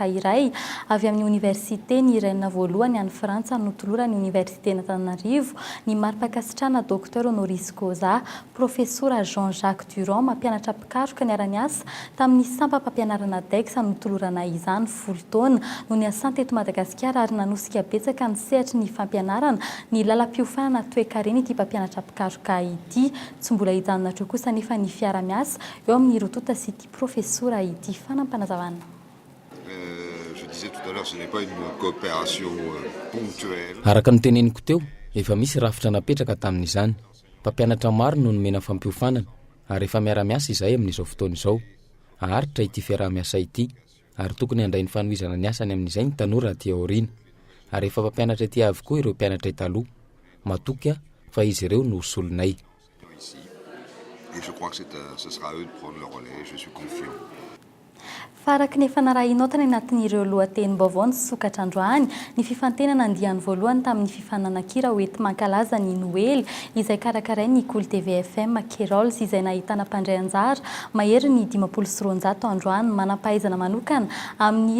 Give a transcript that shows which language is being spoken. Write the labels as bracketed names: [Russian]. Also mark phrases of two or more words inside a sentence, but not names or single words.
[Malagasy] iray avy amin'ny Université ny Rennes voalohany any Frantsa notolora ny Université n'Antananarivo ny mari-pakasitrahana Docteur Honoris Causa Professeur Jean-Jacques Durand mampianatra pikaroka ny ara-niasa tamin'ny sampam-pampianarana DEX notolorana izany 10 taona no niasany teto Madagasikara ary nanosika betsaka ny sehatry ny fampianarana ny lalam-piofanana toe-karena ity mpampianatra pikaroka ity tsy mbola hijanona hatreo kosa nefa ny fiara-miasa eo amin'ny rotota sy ity professora ity fanampanazavana. [French] Je disais tout à l'heure, ce n'est pas une coopération ponctuelle. [Malagasy] Araka ny teneniko teo, efa misy rafitra napetraka tamin'izany. Mpampianatra maro no nomena fampiofanana ary efa miara-miasa izahay amin'izao fotoana izao. Aharitra ity fiara-miasa ity ary tokony handray ny fanohizana ny asany amin'izay ny tanora aty aoriana. Ary efa mpampianatra ety avokoa ireo mpianatra taloha. Matoka fa izy ireo no solonay. [French] Et je crois que ce sera à eux de prendre le relais, je suis confiant. [Malagasy] Faraky nefa narahinotana anatin'ireo lohatenim-baovao ny sokatra androany ny fifantenana andiany voalohany tamin'ny fifananakira hoety mankalaza ny Noely izay karakarain'ny Kolo TVFM Kerols izay nahitana mpandray anjara mahery ny 500 androany manampahaizana manokana amin'ny